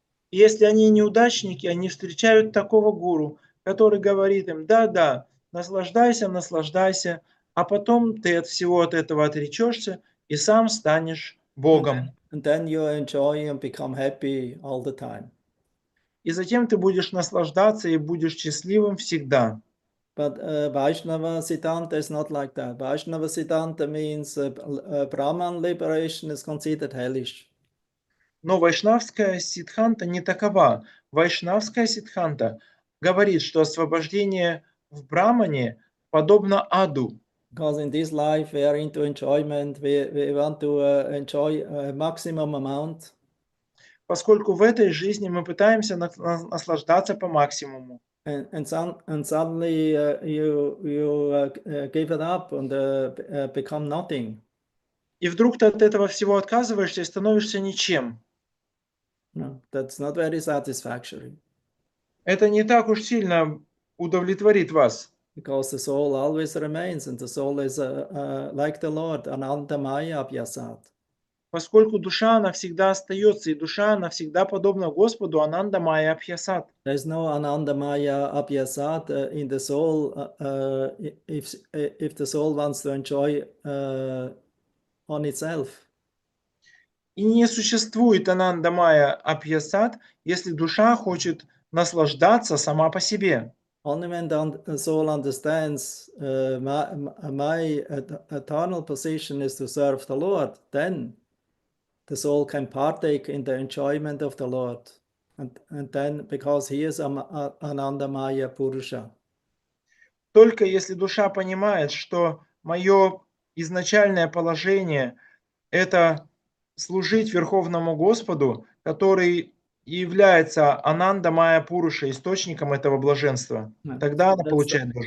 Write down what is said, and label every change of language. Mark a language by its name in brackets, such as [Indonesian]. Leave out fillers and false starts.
[Russian] Если они неудачники, они встречают такого гуру, который говорит им, да, наслаждайся, а потом ты от всего этого отречешься и сам станешь Богом. [English] And then you enjoy and become happy all the time. [Russian] И затем ты будешь наслаждаться и будешь счастливым всегда. [English] But Vaishnava Siddhanta is not like that. Vaishnava Siddhanta means Brahman liberation is considered hellish. [Russian] Но вайшнавская сиддханта не такова. Вайшнавская сиддханта говорит, что освобождение в брамане подобно аду. [English] Because in this life we are into enjoyment, we want to enjoy a maximum amount. [Russian] Поскольку в этой жизни мы пытаемся наслаждаться по максимуму. [English] And suddenly you give it up and become nothing. [Russian] И вдруг ты от этого всего отказываешься и становишься ничем. [English] No, that's not very satisfactory. [Russian] Это не так уж сильно удовлетворит вас. [English] Because the soul always remains, and the soul is like the Lord, Ananda Maya Abhyasat. [Russian] Поскольку душа, она всегда остается, и душа, она всегда подобна Господу, Ананда Майя Абхьясат. [English] There's no Ananda Maya Abhyasat in the soul if the soul wants to enjoy on itself. [Russian] И не существует Ананда Майя Абхьясат, если душа хочет наслаждаться сама по себе. [English] Only when the soul understands my eternal position is to serve the Lord, then the soul can partake in the enjoyment of the Lord. And then, because he is Ananda Maya Purusha. [Russian] Только если душа понимает, что мое изначальное положение – это служить Верховному Господу, который является Ананда Майя Пуруша, источником этого блаженства, тогда она получает